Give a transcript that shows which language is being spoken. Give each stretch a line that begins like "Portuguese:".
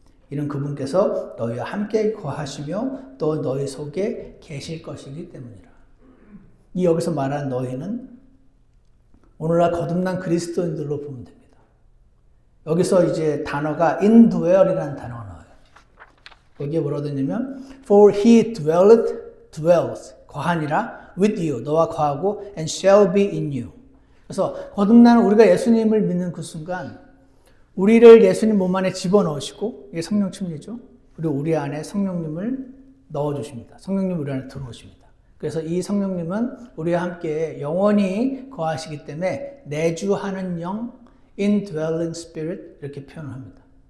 Korean: 이는 그분께서 너희와 함께 거하시며 또 너희 속에 계실 것이기 때문이라. 이 여기서 말한 너희는 오늘날 거듭난 그리스도인들로 보면 됩니다. 여기서 이제 단어가 indwell이라는 단어가 나와요.
English: 여기에 뭐라고 되냐면 for he dwells 거하니라 with you 너와 거하고 and shall be in you.
Korean: 그래서 거듭나는 우리가 예수님을 믿는 그 순간 우리를 예수님 몸 안에 집어넣으시고 이게 성령 침례죠. 그리고 우리 안에 성령님을 넣어주십니다. 성령님 우리 안에 들어오십니다. 그래서 이 성령님은 우리와 함께 영원히 거하시기 때문에 내주하는 영 indwelling spirit 이렇게 표현을 합니다.